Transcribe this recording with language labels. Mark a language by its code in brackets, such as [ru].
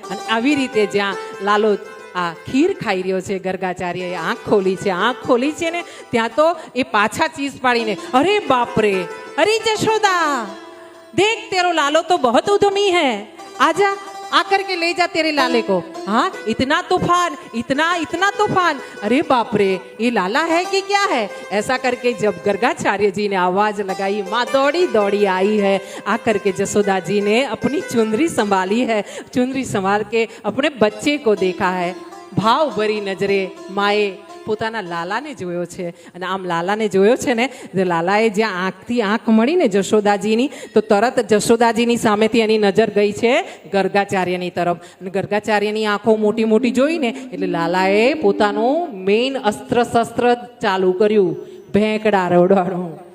[gu] અને આવી રીતે જ્યાં લાલો આ ખીર ખાઈ રહ્યો છે, ગર્ગાચાર્યએ આંખ ખોલી છે ને ત્યાં તો એ પાછા ચીસ પાડીને, અરે બાપરે, અરે જશોદા, [hi] देख तेरो लालो तो बहुत उद्यमी है, आजा आकर के ले जा तेरे लाले को. हाँ, इतना तूफान, अरे बाप रे, ये लाला है कि क्या है? ऐसा करके जब गर्गाचार्य जी ने आवाज लगाई, माँ दौड़ी आई है. आकर के जसोदा जी ने अपनी चुनरी संभाली है, चुनरी संभाल के अपने बच्चे को देखा है. भाव भरी नजरे माए [gu] પોતાના લાલાને જોયો છે. અને આમ લાલાને જોયો છે ને, લાલાએ જ્યાં આંખથી આંખ મળી ને જશોદાજીની, તો તરત જશોદાજીની સામેથી એની નજર ગઈ છે ગર્ગાચાર્યની તરફ. અને ગર્ગાચાર્યની આંખો મોટી જોઈને એટલે લાલાએ પોતાનું મેઇન અસ્ત્ર શસ્ત્ર ચાલુ કર્યું, ભેંકડા રડવાનું.